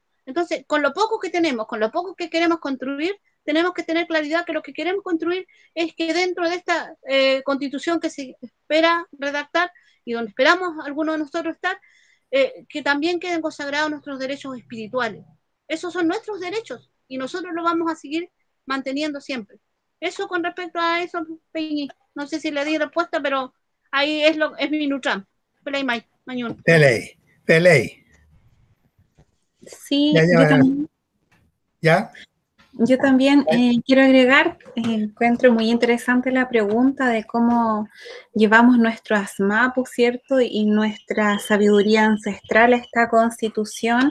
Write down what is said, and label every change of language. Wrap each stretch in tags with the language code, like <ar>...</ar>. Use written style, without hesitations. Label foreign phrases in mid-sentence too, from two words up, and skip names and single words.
<es>Entonces, con lo poco que tenemos, con lo poco que queremos construir, tenemos que tener claridad que lo que queremos construir es que dentro de esta constitución que se espera redactar, y donde esperamos algunos de nosotros estar, que también queden consagrados nuestros derechos espirituales. Esos son nuestros derechos, y nosotros lo vamos a seguir manteniendo siempre. Eso con respecto a eso, Peñi. No sé si le di respuesta, pero ahí es mi Nutram. Pelay, Mañón. Pelay. Sí, ¿Ya? Yo también quiero agregar, encuentro muy interesante la pregunta de cómo llevamos nuestro asmapu, ¿cierto? Y nuestra sabiduría ancestral a esta constitución.</es>